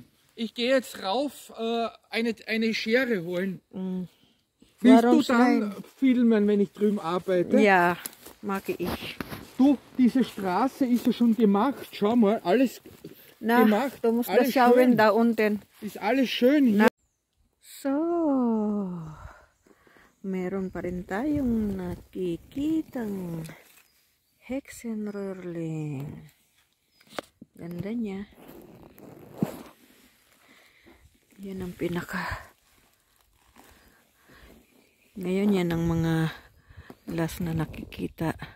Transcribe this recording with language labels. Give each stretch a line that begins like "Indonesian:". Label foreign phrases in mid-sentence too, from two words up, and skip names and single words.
German: Ich gehe jetzt rauf, eine Schere holen. Willst du dann filmen, wenn ich drüben arbeite? Ja, mag ich. Du, diese Straße ist ja schon gemacht. Schau mal, alles Na, gemacht. du musst Alles das schauen schön. da unten. Ist alles schön hier. So,
Filipino: meron pa rin tayong nakikitang Hexenröhrling. Ganda niya. Yan ang ngayon yan ang mga last na nakikita.